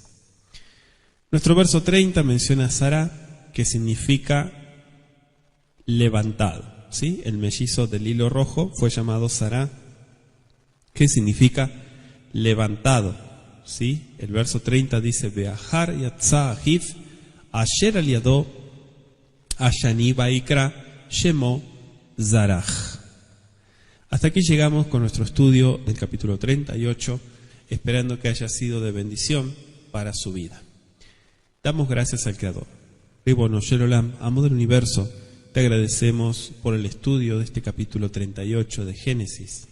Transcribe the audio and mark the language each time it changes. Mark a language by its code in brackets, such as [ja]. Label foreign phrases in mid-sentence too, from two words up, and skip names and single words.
[es] Nuestro verso 30 menciona a Sará, que significa levantado, ¿sí? El mellizo del hilo rojo fue llamado Sará, que significa levantado, ¿sí? El verso 30 dice, [he] ואחר יצא אחיו, אשר על ידו, השני ויקרא, שמו זרח. [es] Hasta aquí llegamos con nuestro estudio del capítulo 38, esperando que haya sido de bendición para su vida. Damos gracias al Creador. [he] רבונו של עולם, [es] amo del universo, te agradecemos por el estudio de este capítulo 38 de Génesis.